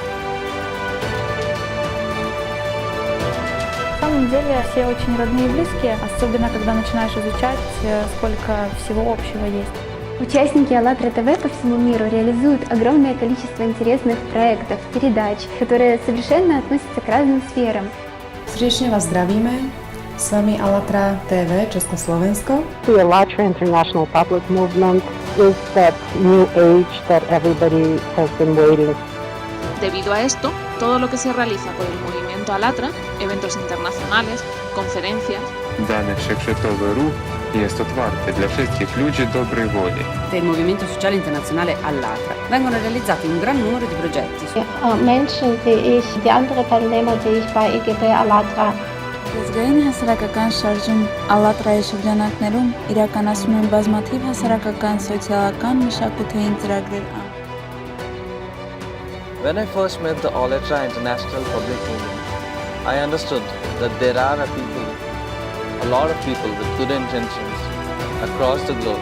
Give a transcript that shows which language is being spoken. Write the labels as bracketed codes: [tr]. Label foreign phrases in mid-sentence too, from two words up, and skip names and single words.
[ru] На самом деле все очень родные и близкие, особенно когда начинаешь изучать, сколько всего общего есть. Участники АЛЛАТРА ТВ по всему миру реализуют огромное количество интересных проектов, передач, которые совершенно относятся к разным сферам. [sk] Srdečne vás zdravíme. S vami ALLATRA TV Československo. [en] The ALLATRA International Public Movement is that new age that everybody has been waiting. [es] Debido a esto, todo lo que se realiza por el movimiento ALLATRA, eventos internacionales, conferencias. [uk] Даний всеобщий рух [pl] jest otwarte dla wszystkich ludzi dobrej woli. [it] Del Movimento Sociale Internazionale ALLATRA vengono realizzati un gran numero di progetti. [de] Menschen wie ich, die anderen Teilnehmer, die ich bei IGB ALLATRA. [hy] Ազգային հասարակական շարժում ԱԼԼԱՏՐԱ-ի շրջանակներում իրականացում են բազմաթիվ հասարակական, սոցիալական, մշակութային ծրագրեր։ [en] When I first met the ALLATRA International Public Movement, I understood that there are a lot of people with good intentions across the globe.